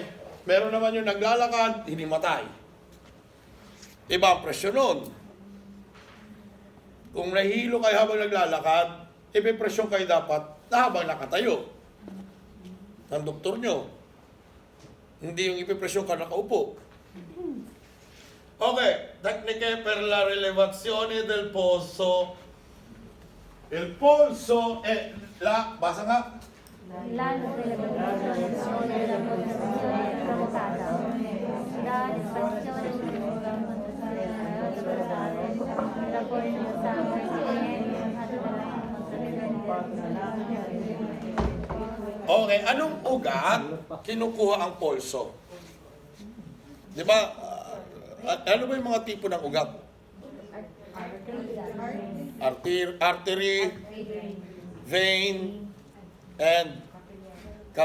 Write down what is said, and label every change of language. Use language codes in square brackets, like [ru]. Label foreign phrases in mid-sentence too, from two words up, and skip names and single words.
[tl] Meron naman yung naglalakad, hinimatay. Iba ang presyon nun. Kung nahihilo kayo habang naglalakad, ipipresyon kayo dapat na habang nakatayo. Ng doktor nyo. Hindi yung ipipresyon ka nakaupo. Okay. [it] Tecniche per la rilevazione del polso. Il polso è la... [tl] Basa nga. [it] La rilevazione della posizione provocata da l'espansione della forza [tl] Okay, anong ugat kinukuha ang polso? Di ba? Ano ba yung mga tipo ng ugat? [en] artery, vein, and capillaries.